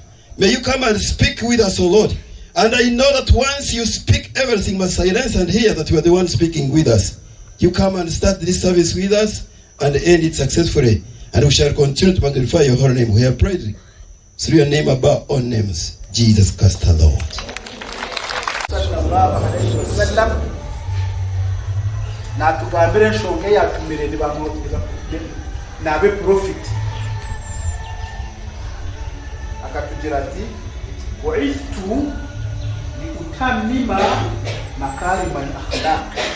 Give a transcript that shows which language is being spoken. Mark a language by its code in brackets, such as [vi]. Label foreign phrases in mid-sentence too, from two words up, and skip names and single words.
[en] May you come and speak with us, O Lord. And I know that once you speak, everything must silence and hear that you are the one speaking with us. You come and start this service with us and end it successfully. And we shall continue to magnify your holy name. We have prayed through your name above all names, Jesus Christ the Lord. [nyn] natugambire nshonge yatumire nabe profit akatugira ati waitu ni [ar] أتمم مكارم الأخلاق.